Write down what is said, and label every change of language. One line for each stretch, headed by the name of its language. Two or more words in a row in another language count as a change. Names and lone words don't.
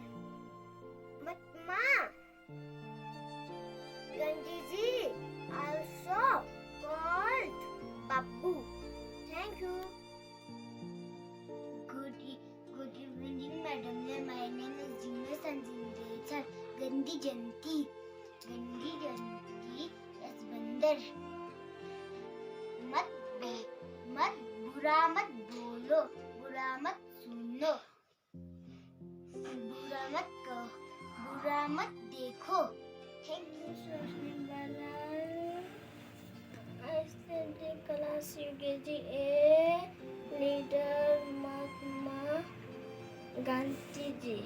English: Mahatma Gandhi ji also called Bapu. Thank you. Good evening, madam. My name is Jimmy Sanjay. Gandhi Jayanti. Gandhi Jayanti is बंदर.
Hindi: बुरा मत बोलो, बुरा मत सुनो, बुरा मत कहो, बुरा मत देखो.
English: Thank you, Soshni Bala. I studied in class UKG A. Leader Mahatma Gandhi ji.